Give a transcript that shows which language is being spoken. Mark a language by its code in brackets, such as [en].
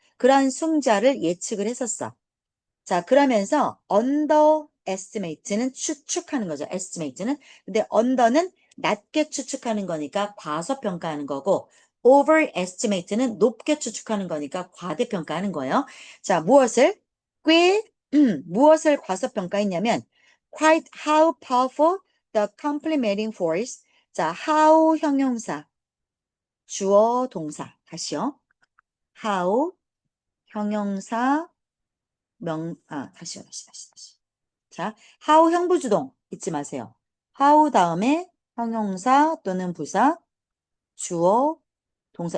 [ko] 그러한 승자를 예측을 했었어. 자, 그러면서 underestimate는 추측하는 거죠. estimate는. 근데 under는 낮게 추측하는 거니까 과소평가하는 거고 overestimate는 높게 추측하는 거니까 과대평가하는 거예요. 자, 무엇을? 꽤 무엇을 과소평가했냐면 [en] quite how powerful the complementing force. [ko] 자, how 형용사, 주어 동사. 다시요. how 형용사 다시. 자, how 형부주동 잊지 마세요. how 다음에 형용사 또는 부사, 주어, 동사.